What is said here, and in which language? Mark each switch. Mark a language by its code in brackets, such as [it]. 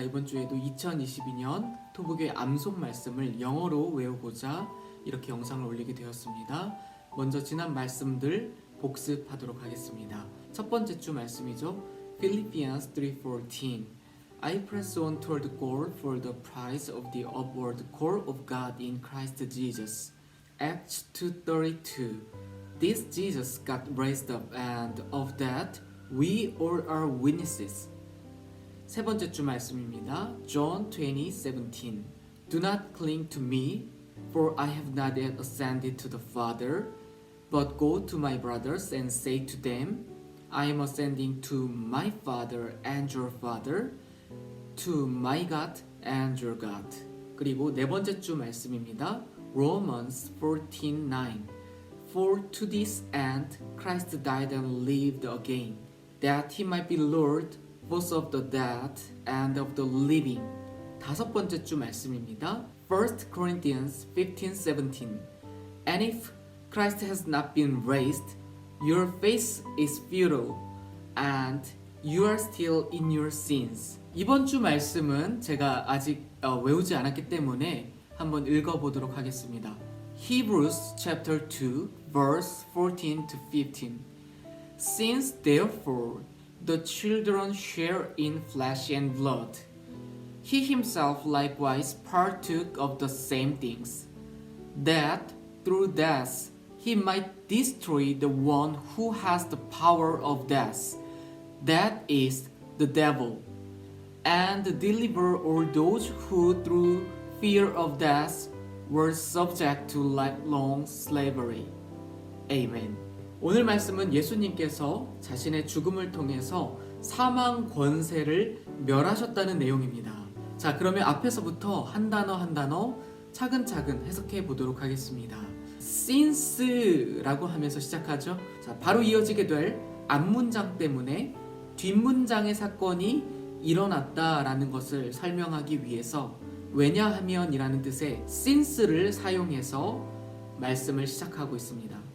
[ko] 이번 주에도 2022년 토북의 암송 말씀을 영어로 외우고자 이렇게 영상을 올리게 되었습니다. 먼저 지난 말씀들 복습하도록 하겠습니다. 첫 번째 주 말씀이죠. [en] Philippians 3:14 I press on toward the goal for the prize of the upward call of God in Christ Jesus. Acts 2:32 This Jesus got raised up and of that we all are witnesses. [ko] 세 번째 주 말씀입니다. [en] John 20:17 Do not cling to me, for I have not yet ascended to the Father, but go to my brothers and say to them, I am ascending to my Father and your Father, to my God and your God. [ko] 그리고 네 번째 주 말씀입니다. [en] Romans 14:9 For to this end Christ died and lived again, that he might be Lord both of the dead and of the living. [ko] 다섯 번째 주 말씀입니다. [en] 1 Corinthians 15:17 And if Christ has not been raised, your faith is futile, and you are still in your sins. [ko] 이번 주 말씀은 제가 아직 외우지 않았기 때문에 한번 읽어보도록 하겠습니다. [en] Hebrews chapter 2 verse 14 to 15 Since therefore the children share in flesh and blood, he himself likewise partook of the same things, that through death he might destroy the one who has the power of death, that is, the devil, and deliver all those who through fear of death were subject to lifelong slavery. Amen. [ko] 오늘 말씀은 예수님께서 자신의 죽음을 통해서 사망 권세를 멸하셨다는 내용입니다. 자, 그러면 앞에서부터 한 단어 한 단어 차근차근 해석해 보도록 하겠습니다. since라고 하면서 시작하죠. 자, 바로 이어지게 될 앞문장 때문에 뒷문장의 사건이 일어났다라는 것을 설명하기 위해서 왜냐하면 이라는 뜻의 since를 사용해서 말씀을 시작하고 있습니다.